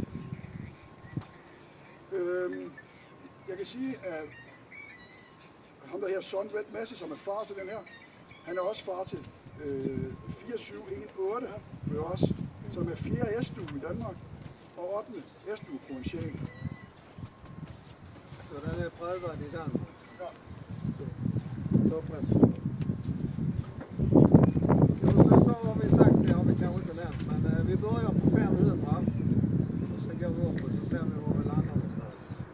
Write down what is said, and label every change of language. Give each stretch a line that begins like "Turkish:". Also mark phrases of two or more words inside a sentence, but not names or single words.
Danish: Jeg kan sige, at ham der her Son Red Messi, som er far til den her, han er også far til 4718, også, som er 4. S-due i Danmark og 8. S-due på en sjæl.
Swedish: Så den är prövad i Danmark. Ja. Toppresultat. Och så har vi sagt, det har vi kanske inte nämnt, men vi börjar på 500 och så går vi upp och så ser vi var vi landar någonstans.